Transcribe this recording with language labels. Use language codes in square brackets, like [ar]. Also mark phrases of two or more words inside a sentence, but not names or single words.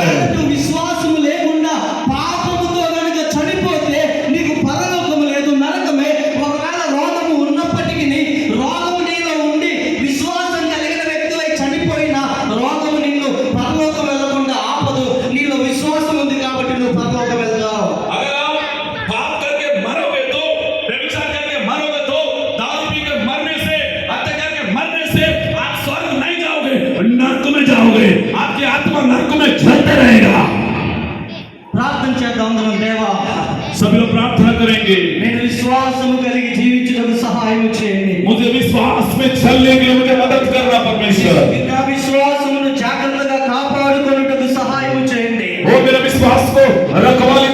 [te] అటు విశ్వాసము లేకుండా పాపముతో గనుక చనిపోతే నీకు పరలోకము లేదు, నరకమే. ఒకవేళ రోగము ఉన్నప్పటికీ రోగము నీలో ఉండి విశ్వాసం కలిగిన వ్యక్తివై చనిపోయినా రోగము నిన్ను పరలోకం వెళ్ళకుండా ఆపదు. నీలో విశ్వాసం ఉంది కాబట్టి నువ్వు పరలోకం వెళ్తావు. [hi] अगर आप पाप करके मरोगे तो, व्यभिचार करके मरोगे तो, दारू पी के मरने से, हत्या करके मरने से आप स्वर्ग नहीं जाओगे, नरक में जाओगे। आपकी आत्मा नरक में जलते रहेगा। [te] ప్రార్థన చేద్దాం అందరం. దేవా, [hi] सभी लोग प्रार्थना करेंगे, [te] నేను విశ్వాసము కలిగి జీవించుటకు సహాయం చేయండి. [hi] मुझे विश्वास में चलने के लिए मुझे मदद करना परमेश्वर। [te] నా విశ్వాసమును జాగ్రత్తగా కాపాడుకొనుటకు సహాయం చేయండి. [hi] वो मेरे विश्वास को रख